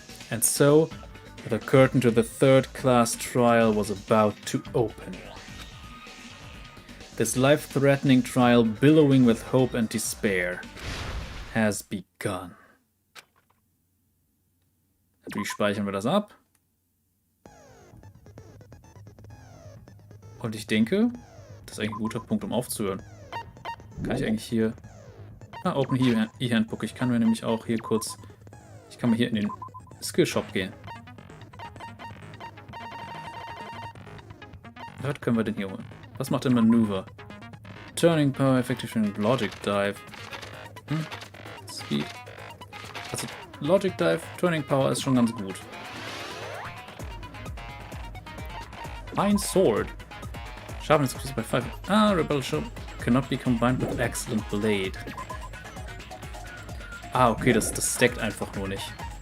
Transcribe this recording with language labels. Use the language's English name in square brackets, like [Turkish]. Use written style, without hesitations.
[English] And so, the curtain to the 3rd class trial was about to open. This life-threatening trial, billowing with hope and despair, has begun. [German] Wie speichern wir das ab? Und ich denke, das ist eigentlich ein guter Punkt, um aufzuhören. Kann ich eigentlich hier... [English] Open E-Handbook. [German] Ich kann mir nämlich auch hier kurz... Ich kann mal hier in den Skillshop gehen. Was können wir denn hier holen? Was macht denn Manöver? Turning Power, Effective Logic Dive. Speed. Also Logic Dive, Turning Power ist schon ganz gut. [English] Fine Sword. Sharpness increased by 5. Rebel Show cannot be combined with Excellent Blade. [German] Okay, das stackt einfach nur nicht.